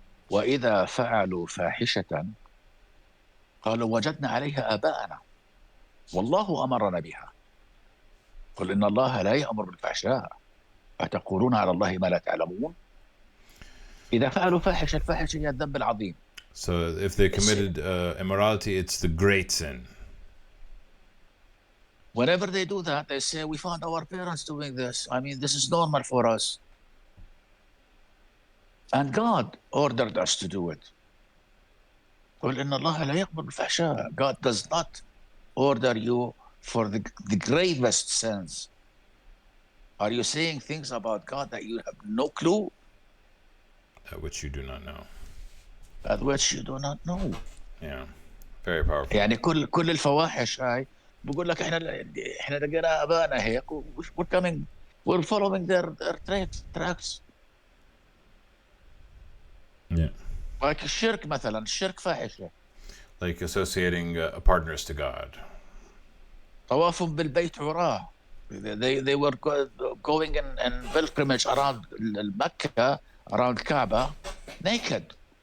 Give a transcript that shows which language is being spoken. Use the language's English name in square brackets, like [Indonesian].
[Arabic] وإذا فعلوا فاحشة قالوا وجدنا عليها آباءنا والله أمرنا بها قل إن الله لا يأمر بالفحشاء أتقولون على الله ما لا تعلمون. إذا فعلوا فاحشة، الفاحشة هي الذنب العظيم. [English] So if they committed immorality, it's the great sin. Whenever they do that, they say, we found our parents doing this. I mean, this is normal for us. And God ordered us to do it. [Arabic] قل إن الله لا يقبل الفحشاء. [English] God does not order you for the gravest sins. Are you saying things about God that you have no clue? Which you do not know. At which you do not know. Yeah. Very powerful. [Arabic] يعني كل الفواحش هاي بقول لك احنا لقينا ابائنا هيك [English] we're following their tracks. [Arabic] Yeah. like الشرك مثلا الشرك فاحشه. [English] Like associating partners to God. [Arabic] طوافهم بالبيت عراه. [English] They were going in pilgrimage around Mecca, around Kaaba, naked.